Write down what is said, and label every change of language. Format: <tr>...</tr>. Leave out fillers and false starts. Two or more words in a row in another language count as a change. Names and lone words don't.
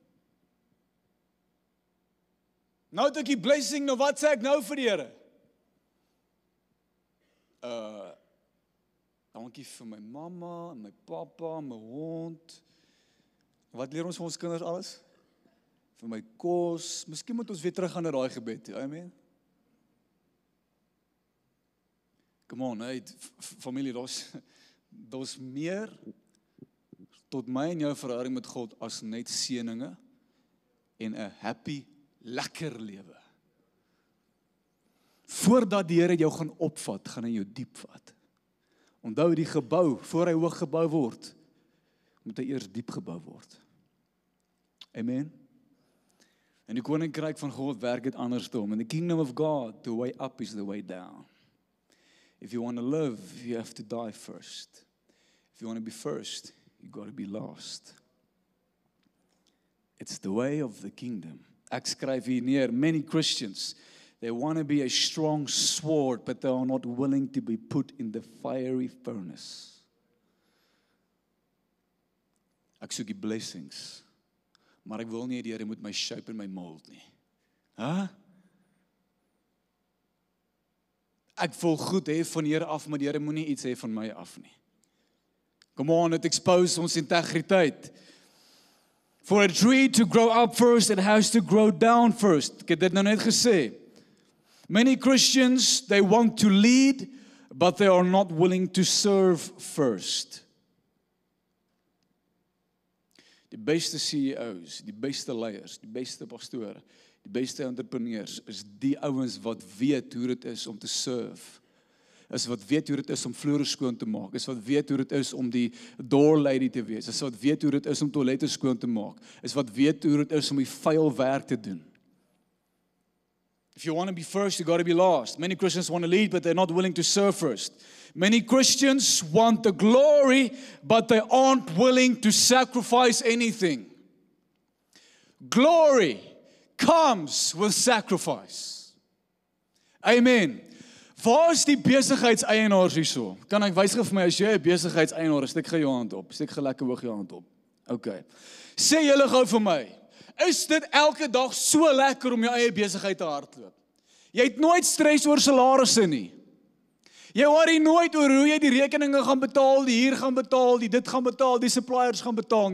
<af>Nou het ek die blessing, nou wat sê ek nou vir die Here? Dankie vir my mamma, en my pappa, en my hond. Wat leer ons vir ons kinders alles? Vir my kos. Miskien moet ons weer terug gaan na daai gebed. Amen.</af> <en>Come on,</en> <af>hey, familie, daar's meer tot my en jou verhouding met God as net seëninge en 'n happy, lekker lewe. Voordat die Here jou gaan opvat, gaan hy jou diep vat. Onthou die gebou, voor hy hoog gebou word, moet hy eers diep gebou word. Amen. En die koninkryk van God werk dit andersom.</af> <en>In the kingdom of God, the way up is the way down. If you want to live, you have to die first. If you want to be first, you got to be last. It's the way of the kingdom.</en> <af>Ek skryf hier neer,</af> <en>many Christians, they want to be a strong sword, but they are not willing to be put in the fiery furnace.</en> <af>Ek soek die blessings, maar ek wil nie die Here moet my shape en my mold nie. Huh? Ek wil goed hê van die Here af, maar die Here moenie iets hê van my af nie.</af> <en>Come on, it expose</en> <af>ons integriteit.</af> <en>For a tree to grow up first, it has to grow down first.</en> <af>Ek het dit nou net gesê.</af> <en>Many Christians, they want to lead, but they are not willing to serve first.</en> <af>Die beste CEOs, die beste leiers, die beste pastore, die beste entrepreneurs is die ouens wat weet hoe dit is om te serve. Is wat weet hoe dit is om vloere skoon te maak, is wat weet hoe dit is om die</af> <en>door lady</en> <af>te wees, is wat weet hoe dit is om toilette skoon te maak, is wat weet hoe dit is om die vuil werk te doen.</af> <en>If you want to be first, you got to be last. Many Christians want to lead, but they're not willing to serve first. Many Christians want the glory, but they aren't willing to sacrifice anything. Glory comes with sacrifice.</en> <af>Amen. Waar is die besigheidseienaars hierso? Kan ek wys gou vir my as jy 'n besigheidseienaar is, steek gou jou hand op. Steek gou lekker hoog jou hand op. Okay. Sê julle gou vir my, is dit elke dag so lekker om jou eie besigheid te hardloop? Jy het nooit stres oor salarisse nie. Jy worry nooit oor hoe jy die rekeninge gaan betaal, die huur gaan betaal, die dit gaan betaal, die suppliers gaan betaal nie.</af>